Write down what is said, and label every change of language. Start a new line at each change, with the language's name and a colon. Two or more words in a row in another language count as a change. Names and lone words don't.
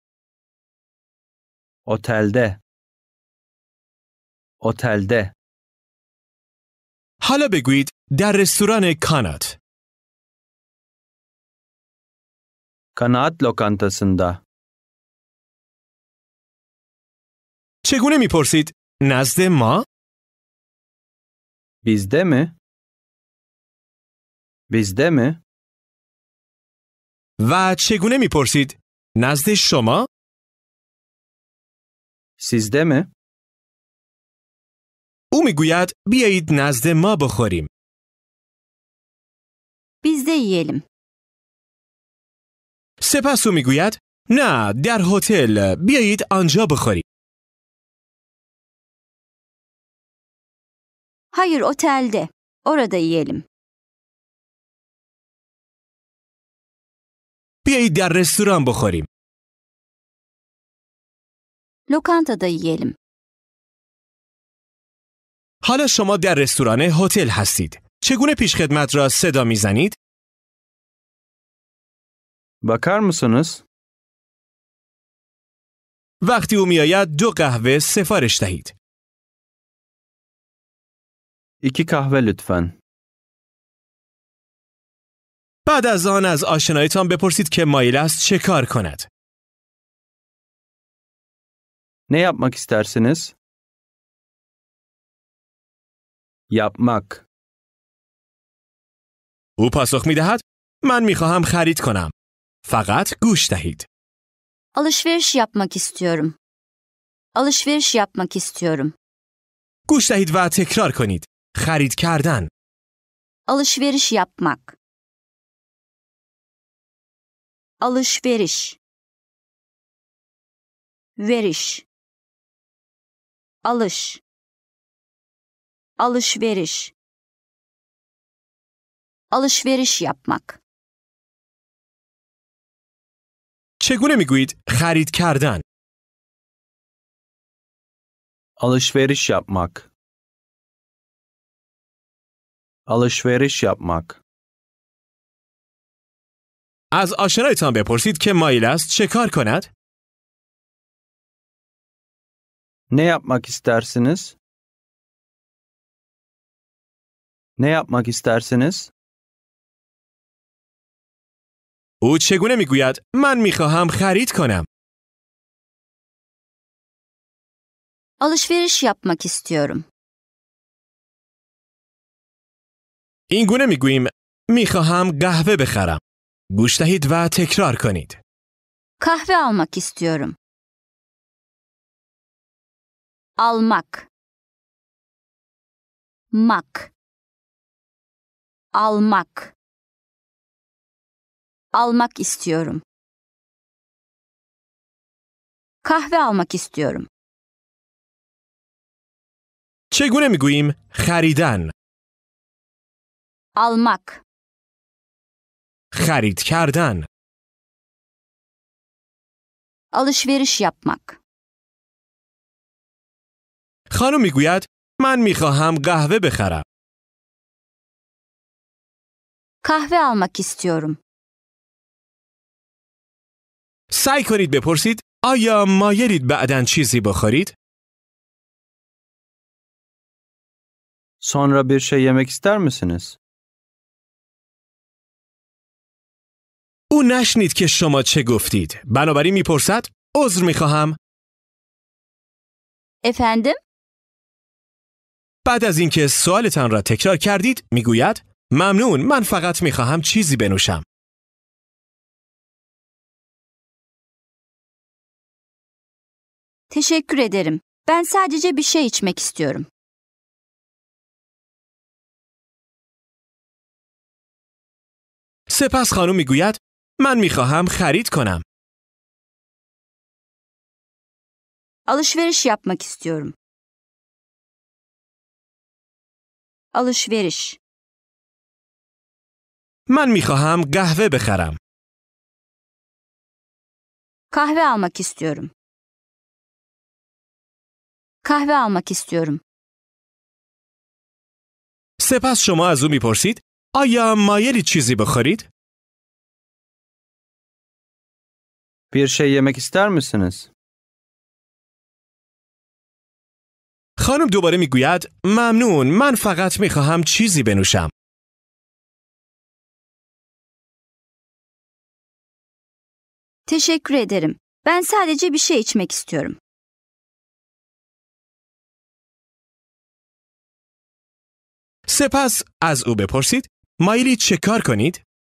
Turkish: Otelde. Otelde.
Persian: حالا بگویید در رستوران کانات.
Turkish: Kanaat lokantasında.
Persian: چگونه میپرسید نزد ما؟
Turkish: Bizde mi? Bizde mi?
Persian: و چگونه میپرسید نزد شما؟
Turkish: Sizde mi?
Persian: او میگوید بیایید نزد ما بخوریم.
Turkish: Biz de yiyelim.
Persian: سپس او میگوید نه، در هتل، بیایید آنجا بخوریم.
Turkish: Hayır, otelde. Orada yiyelim.
Persian: بیایید در رستوران بخوریم.
Turkish: Lokantada yiyelim.
Persian: حالا شما در رستوران هتل هستید. چگونه پیشخدمت را صدا میزنید؟
Turkish: Bakar mısınız?
Persian: وقتی او میآید 2 قهوه سفارش دهید.
Turkish: 2 kahve lütfen.
Persian: بعد از آن از آشنایتان بپرسید که مایل است چه کار کند.
Turkish: Ne yapmak istersiniz? Yapmak.
Persian: او پاسخ می‌دهد من می‌خواهم خرید کنم. فقط گوش دهید.
Turkish: Alışveriş yapmak istiyorum. Alışveriş yapmak istiyorum.
Persian: گوش دهید و تکرار کنید. خرید کردن.
Turkish: Alışveriş yapmak. Alışveriş. Veriş. Alış. Alışveriş. Alışveriş yapmak.
Persian: چگونه میگویید خرید کردن؟
Turkish: Alışveriş yapmak. Alışveriş yapmak.
Persian: از آشنایتان بپرسید که مایل است چه کار کند؟
Turkish: Ne yapmak istersiniz? Ne yapmak istersiniz?
Persian: او چگونه میگوید من می‌خواهم خرید کنم؟
Turkish: Alışveriş yapmak istiyorum.
Persian: این گونه میگوییم می‌خواهم قهوه بخرم. گوش دهید و تکرار کنید.
Turkish: Kahve almak istiyorum. Almak. Mak. Almak. Almak istiyorum. Kahve almak istiyorum.
Persian: چگونه میگوییم خریدن؟
Turkish: Almak.
Persian: خرید کردن.
Turkish: Alışveriş yapmak.
Persian: خانم میگوید من می‌خواهم قهوه بخرم.
Turkish: Kahve almak istiyorum.
Persian: سعی کنید بپرسید آیا مایلید بعداً چیزی بخورید؟
Turkish: Sonra bir şey yemek ister misiniz?
Persian: او نشنید که شما چه گفتید. بنابراین میپرسد عذر میخواهم.
Turkish: Efendim?
Persian: بعد از اینکه سوالتان را تکرار کردید میگوید ممنون، من فقط میخواهم چیزی بنوشم.
Turkish: Teşekkür ederim. Ben sadece bir şey içmek istiyorum.
Persian: سپس خانم میگوید من میخواهم خرید کنم.
Turkish: Alışveriş yapmak istiyorum. Alışveriş.
Persian: من میخواهم قهوه بخرم.
Turkish: Kahve almak istiyorum. Kahve almak istiyorum.
Persian: سپس شما از او میپرسید آیا مایلید چیزی بخورید؟
Turkish: Bir şey yemek ister misiniz?
Persian: خانم دوباره میگوید ممنون، من فقط میخواهم چیزی بنوشم.
Turkish: Teşekkür ederim. Ben sadece bir şey içmek istiyorum.
Persian: سپس از او بپرسید مایلید چه کار کنید؟